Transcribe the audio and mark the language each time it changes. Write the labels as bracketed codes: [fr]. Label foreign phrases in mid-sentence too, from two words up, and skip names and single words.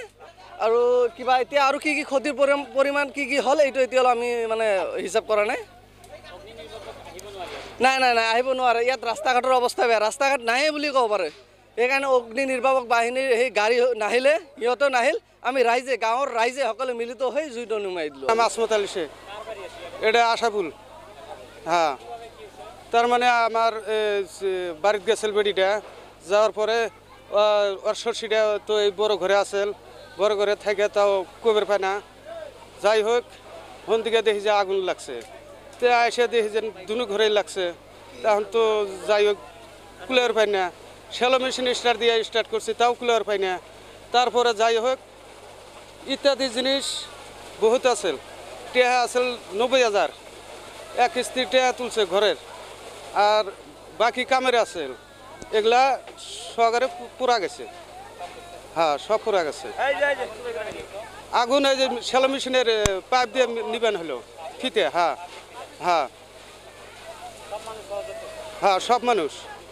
[as] আৰু কিবা এতিয়া আৰু কি ক্ষতিৰ পৰিমাণ কি হ'ল এইটো এতিয়ালৈ আমি মানে হিচাপ কৰা নাই। নাই আহিব নোৱাৰে। ইয়াত ৰাস্তা ঘাটৰ অৱস্থা বেয়া, ৰাস্তা ঘাট নাহে বুলি ক'ব পাৰে। সেইকাৰণে অগ্নি নিৰ্বাপক বাহিনীৰ সেই গাড়ী নাহিলে, সিহঁতেও নাহিল, আমি ৰাইজে গাঁৱৰ ৰাইজে সকলে মিলিত হৈ জুইটো নুমাই দিলোঁ। আসমত আলী শেখ, এটা আশাফুল। [bn] হ্যাঁ, তার মানে আমার বাড়িতে গেছিল বেটিটা, যাওয়ার পরে ওর শ্বশুরটা তো এই বড় ঘরে আসেল, বড় ঘরে থেকে তাও কবের পায় না। যাই হোক, ওখান থেকে দেখি যে আগুন লাগছে, তো এসে দেখি যে দুনো ঘরেই লাগছে। তখন তো যাই হোক কুলার পাই না, শ্যালো মেশিন স্টার্ট করছি, তাও কুলার পাই না। তারপরে যাই হোক ইত্যাদি জিনিস বহুত আছিল। টেহা আছিল 90,000, এক কিস্তি টেহা তুলছে ঘরের, আর বাকি কামের আছে এগুলা সহকারে পুরা গেছে। হ্যাঁ, সব পুরা গেছে। আগুন এই যে শ্যালো মেশিনের পাইপ দিয়ে নিবেন হলো ফিতে। হ্যাঁ, সব মানুষ।